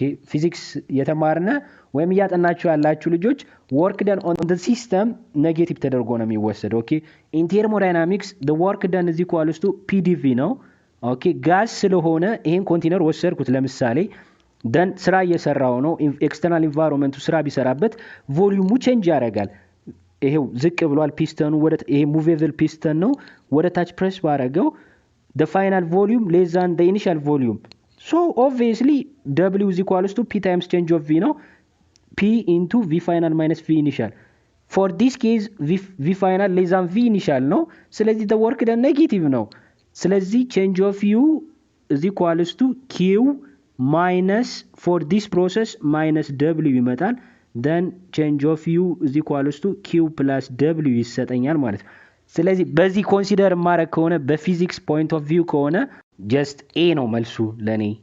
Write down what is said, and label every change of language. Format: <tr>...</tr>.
<am>ፊዚክስ የተማርነ ወይም ያጠናችሁ ያላችሁ ልጆች</am> <en>work done on the system</en> <am>ኔጌቲቭ ተደርጎ ነው የሚወሰደው።</am> <en>in thermodynamics the work done is equals to pdv</en> <am>ነው። ጋዝ ስለሆነ ይሄን ኮንቴነር ወሰድኩት ለምሳሌ ደን ስራ እየሰራው ነው። ኤክስተርናል ኢንቫይሮንመንቱ ስራ ቢሰራበት ቮልዩሙ ቼንጅ ያደርጋል። ይሄው ዝቅ ብሏል ፒስተኑ ይሄ ሙቬብል ፒስተን ነው። ወደ ታች ፕሬስ ባረገው</am> <en>the final volume less than the initial volume. So obviously W is equals to P times change of V now. P into V final minus V initial. For this case V final less than V initial no.</en> <am>ስለዚህ the work done negative ነው። ስለዚህ</am> <en>change of U is equals to Q minus for this process minus W</en> <am>ይመጣል።</am> <en>then change of U is equals to Q plus W</en> <am>ይሰጠኛል ማለት ነው። ስለዚህ በዚህ ኮንሲደር ማድረግ ከሆነ በፊዚክስ ፖይንት ኦፍ ቪው ከሆነ ጀስት ኤ ነው መልሱ ለኔ።</am>